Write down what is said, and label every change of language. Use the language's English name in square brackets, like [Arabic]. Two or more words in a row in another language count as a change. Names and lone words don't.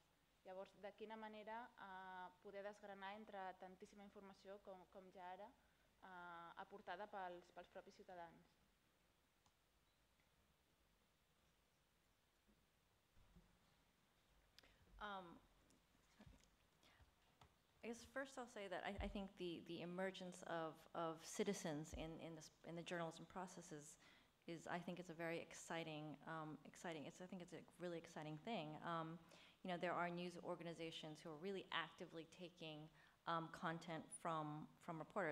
[Catalan] Llavors, de quina manera poder desgranar entre tantíssima informació com ja ara aportada pels propis ciutadans? [English] I guess first I'll say that I think the emergence of citizens in the journalism processes I think it's a very exciting. I think it's a really exciting thing. There are news organizations who are really actively taking content from reporters.